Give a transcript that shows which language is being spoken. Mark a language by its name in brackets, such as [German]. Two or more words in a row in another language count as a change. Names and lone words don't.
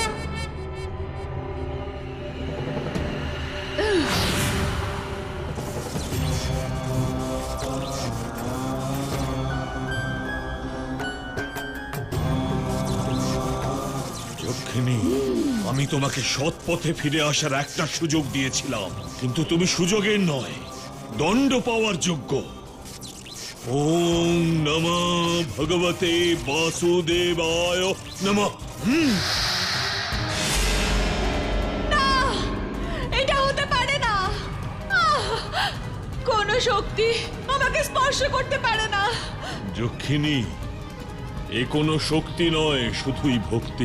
[Bangla] যক্ষিণী, আমি তোমাকে সৎ পথে ফিরে আসার একটা সুযোগ দিয়েছিলাম, কিন্তু তুমি সুযোগের নয়, দণ্ড পাওয়ার যোগ্য। [Sanskrit] ওম নমঃ ভগবতে বাসুদেবায় নমঃ। [Bangla] না, এটা হতে পারে না। কোন শক্তি আমাকে স্পর্শ করতে পারে না। যক্ষিণী, এ কোনো শক্তি নয়, শুধুই ভক্তি।